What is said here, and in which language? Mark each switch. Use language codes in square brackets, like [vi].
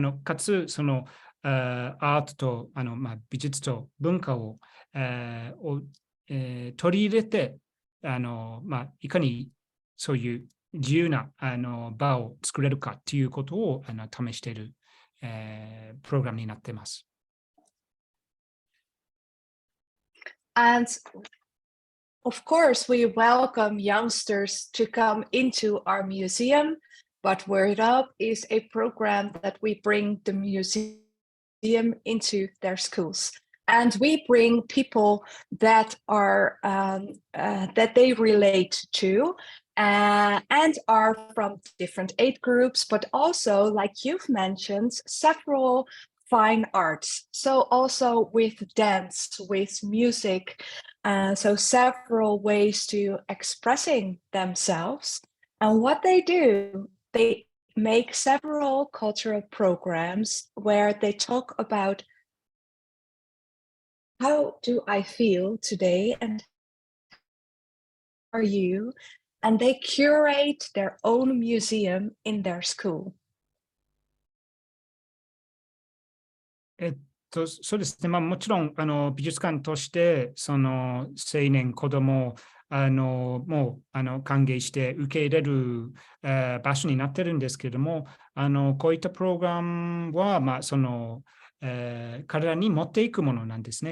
[ja] かつそのアートと美術と文化を取り入れていかにそういう自由な場を作れるかということを試しているプログラムになっています。 [en] And Of course, we welcome youngsters to come into our museum, but Word Up is a program that we bring the museum into their schools. And we bring people that are that they relate to and are from different age groups, but also, like you've mentioned, several fine arts. So also with dance, with music, so several ways to expressing themselves. And what they do, they make several cultural programs where they talk about how do I feel today and how are you? And they curate their own museum in their school. [ja] そうですね、もちろん美術館としてその青年、子どももう歓迎して受け入れる、場所になってるんですけれども、こういったプログラムは、その彼らに持っていくものなんですね。